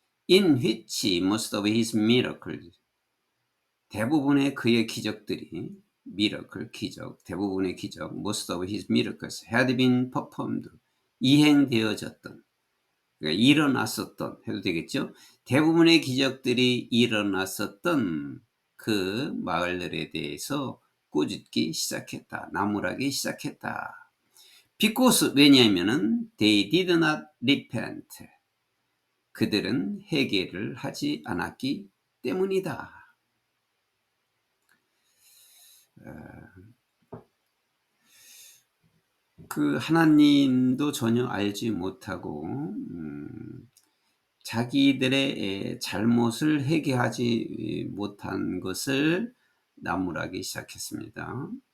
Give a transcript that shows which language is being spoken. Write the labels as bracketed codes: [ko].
[en] In which most of his miracles, [ko] 대부분의 그의 기적들이, [en] miracle, 기적, [ko] 대부분의 기적, [en] most of his miracles had been performed, [ko] 이행되어졌던, 그러니까 일어났었던, 해도 되겠죠? 대부분의 기적들이 일어났었던 그 마을들에 대해서 꾸짖기 시작했다. 나무라기 시작했다. [en] Because, [ko] 왜냐하면은 [en] they did not repent. [ko] 그들은 회개를 하지 않았기 때문이다. 그 하나님도 전혀 알지 못하고 자기들의 잘못을 회개하지 못한 것을 나무라기 시작했습니다.